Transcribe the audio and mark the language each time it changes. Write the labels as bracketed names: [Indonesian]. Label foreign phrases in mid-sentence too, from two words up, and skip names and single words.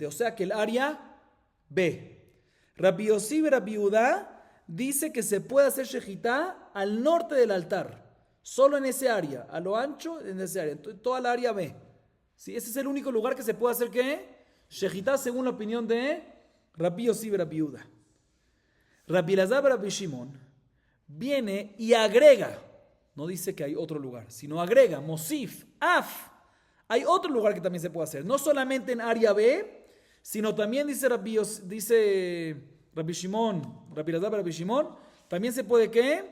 [Spanish] O sea que el área B. Rabbi Yossi ve Rabbi Yehuda dice que se puede hacer shejitá al norte del altar, solo en ese área, a lo ancho en ese área, toda la área B. ¿Sí? Ese es el único lugar que se puede hacer ¿qué? Shejitá según la opinión de Rabbi Yossi ve Rabbi Yehuda. Rabbi Elazar ve Rabbi Shimon viene y agrega, no dice que hay otro lugar, sino agrega, [Hebrew] מוסיף, אף. [Spanish] Hay otro lugar que también se puede hacer, no solamente en área B, sino también dice Rabbi Shimon, Rabbi Elazar Rabbi Shimon, también se puede ¿qué?